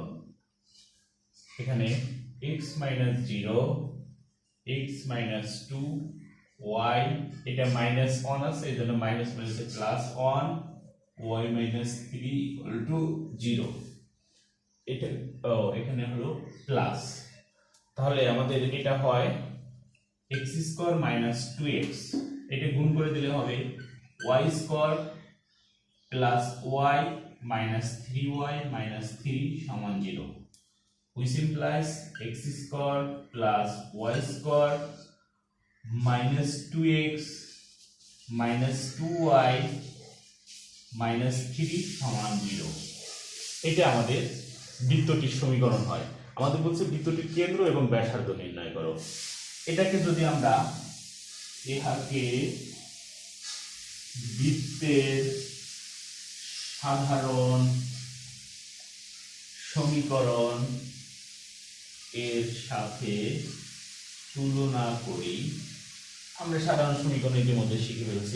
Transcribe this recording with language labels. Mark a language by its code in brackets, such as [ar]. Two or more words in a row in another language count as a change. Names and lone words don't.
[bn] এখানে x - 0 x - 2 y এটা -1 আছে এজন্য মাইনাস মাইনাসে +1 y - 3 0 এটা এখানে হলো প্লাস। তাহলে আমাদের এটা হয় x² - 2x, এটা গুণ করে দিলে হবে y² + y - 3y - 3 = 0, [en] which implies x² + y² - 2x - 2y - 3 = 0। [bn] এটা আমাদের বৃত্তটির সমীকরণ হয়। আমাদের বলছে বৃত্তটির কেন্দ্র এবং ব্যাসার্ধ নির্ণয় করো। এটাকে যদি আমরা ইহাকে বৃত্তের সাধারণ সমীকরণ এর সাথে তুলনা করি, আমরা সাধারণ সমীকরণ ইতিমধ্যে শিখে ফেলছি।